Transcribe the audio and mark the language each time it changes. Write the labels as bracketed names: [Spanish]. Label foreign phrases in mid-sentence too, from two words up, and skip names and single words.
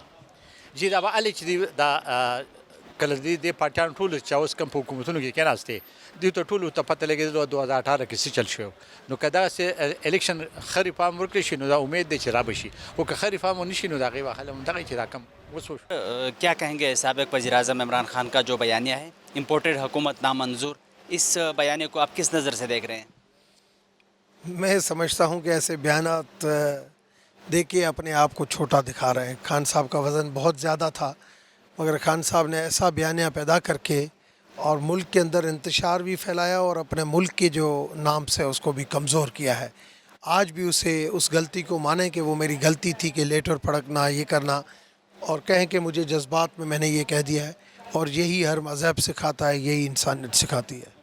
[Pashto] جی دا به هلې چې دا کله دې پارټیانو ټولو چې اوس کوم په حکومتونو کې کېناستې دوی ته ټولو ته پته لګېدله 2018 کې څه چل شوی نو که دغسې الیکشن ښه ریفارم ورکړی شي نو دا امید دی چې را به شي خو که ښه ریفارم ونه شي نو د هغې به حل همدغه چې دا کم وسو [Urdu] کیا کہیں گے سابق وزیر اعظم عمران خان کا جو بیانیہ ہے امپورٹڈ حکومت نامنظور اس بیانیے کو آپ کس نظر سے دیکھ رہے ہیں میں سمجھتا ہوں کہ ایسے بیانات دے کے اپنے آپ کو چھوٹا دکھا رہے ہیں خان صاحب کا وزن بہت زیادہ تھا مگر خان صاحب نے ایسا بیانیہ پیدا کر کے اور ملک کے اندر انتشار بھی پھیلایا اور اپنے ملک کے جو نام سے اس کو بھی کمزور کیا ہے آج بھی اسے اس غلطی کو مانیں کہ وہ میری غلطی تھی کہ لیٹر پھڑکنا یہ کرنا اور کہیں کہ مجھے جذبات میں نے یہ کہہ دیا ہے اور یہی ہر مذہب سکھاتا ہے یہی انسانیت سکھاتی ہے